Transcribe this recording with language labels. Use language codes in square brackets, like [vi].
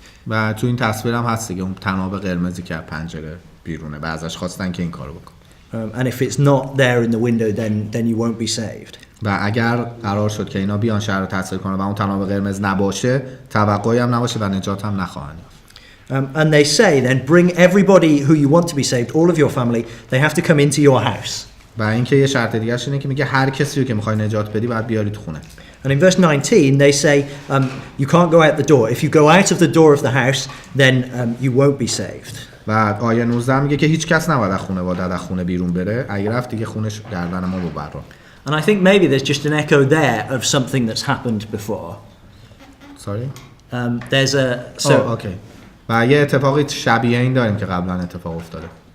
[fa] و تو این تصویر هم هست دیگه اون طناب قرمزی که از پنجره بیرونه و ازش خواستن که این کارو بکن. [en] And if it's not there in the window then you won't be saved. [fa] و اگر قرار شد که اینا بیان شهر رو تحصیل کنن و اون طناب قرمز نباشه توقعی هم نباشه و نجات هم نخواهند یافت. [en] And they say then bring everybody who you want to be saved, all of your family, they have to come into your house. [fa] و اینکه یه شرط دیگه اش اینه که میگه هر کسی رو که میخوای نجات بدی باید بیاری تو خونه. [en] And in verse 19 they say you can't go out the door. If you go out of the door of the house then you won't be saved. [fa] و آیه 19 میگه که هیچ کس نباید از خانواده از خونه بیرون بره، اگه رفت دیگه خونش گردن ما ببره. [en] And I think maybe there's just an echo there of something that's happened before. Sorry? There's a okay. [fa] و یه اتفاقی شبیه این داریم که قبلا اتفاق افتاده.